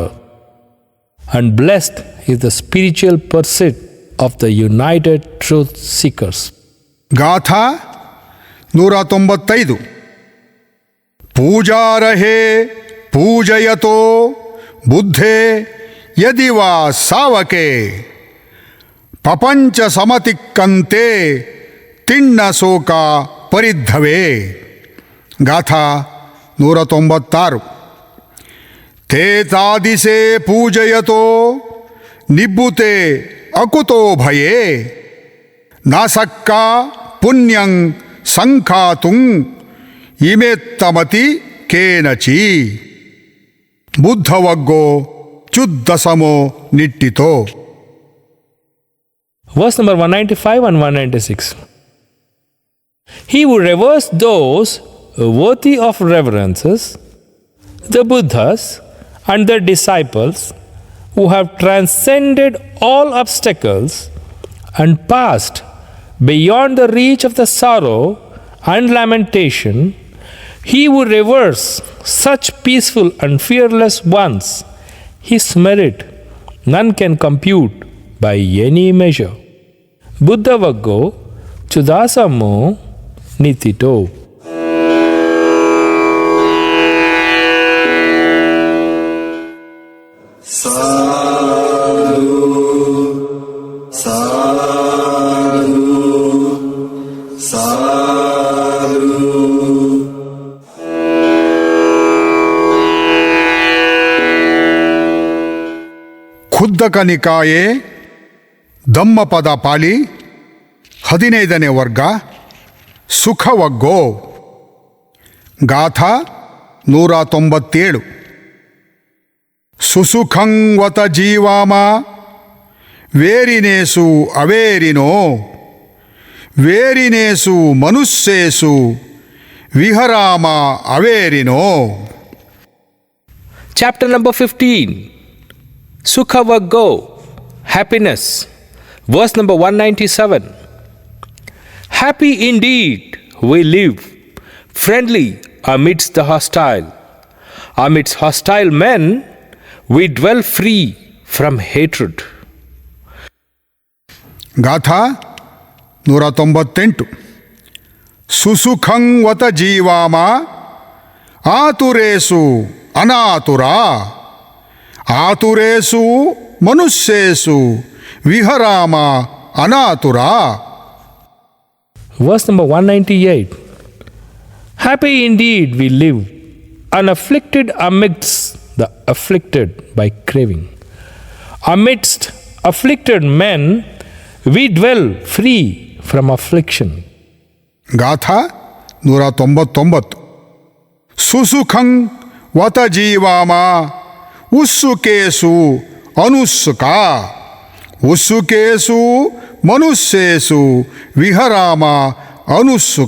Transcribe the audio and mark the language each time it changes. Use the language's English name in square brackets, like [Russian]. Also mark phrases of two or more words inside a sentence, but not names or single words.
[English] And blessed is the spiritual pursuit of the united truth seekers. [Pali] ಗಾಥಾ 195. ಪೂಜಾರಹೇ ಪೂಜಯತೋ ಬುದ್ಧೇ ಯದಿ ವಾ ಸಾವಕೆ ಪಪಂಚ ಸಮತಿಕ್ಕಂತೆ ತಿಣ್ಣ ಶೋಕ ಪರಿದ್ಧವೇ. ಗಾಥಾ 196. ತೇ ತಾದಿಸೆ ಪೂಜಯತೋ ನಿಬ್ಬುತೆ ಅಕುತೋ ಭಯೇ ನಾಸಕ್ಕ ಪುಣ್ಯಂ ಸಂಖಾತುಂ ಇಮೆತ್ತಮತಿ ಕೇನಚಿ. ಬುದ್ಧವಗ್ಗೋ ಚುದ್ದಸಮೋ ನಿಟ್ಟಿತೋ. [English] Verse number 195 and 196. He who reveres those worthy of reverences, the Buddhas and their disciples who have transcended all obstacles and passed beyond the reach of the sorrow and lamentation, he who reveres such peaceful and fearless ones, his merit none can compute by any measure. [Pali] Buddha Vaggo Chudasamo Nitito. Sadhu, sadhu, sadhu. ಖುದ್ದಕ ನಿಕಾಯೆ ಧಮ್ಮಪದ ಪಾಲಿ [Kannada] 15ನೇ ವರ್ಗ [Pali] ಸುಖವಗ್ಗೋ. ಗಾಥಾ 197. ಸುಸುಖಂವತ ಜೀವಾಮ ವೇರಿನೇಸು ಅವೇರಿನೋ ವೇರಿನೇಸು ಮನುಷ್ಯೇಸು ವಿಹರಾಮ ಅವೇರಿನೋ. [English] Chapter number 15. Sukhavaggo, happiness. Verse number 197. Happy indeed we live, friendly amidst the hostile. Amidst hostile men we dwell free from hatred. [Pali] ಗಾಥಾ 198. ಸುಸುಖಂ ವತ ಜೀವಾಮ ಆತುರೇಸು ಅನಾತುರ ಆತುರೇಸು ಮನುಷ್ಯೇಸು ವಿಹರಾಮ ಅನಾತುರ. [English] Verse number 198. Happy indeed we live, unafflicted amidst the afflicted by craving. Amidst afflicted men we dwell free from affliction. [Pali] ಗಾಥಾ 199. ಸುಸುಖಂ ವತ ಜೀವಾಮ ಉತ್ಸುಕೇಸು ಅನುತ್ಸುಕ ಉತ್ಸುಕೇಸು ಮನುಷ್ಯೇಸು ವಿಹರಾಮ ಅನುತ್ಸುಕ.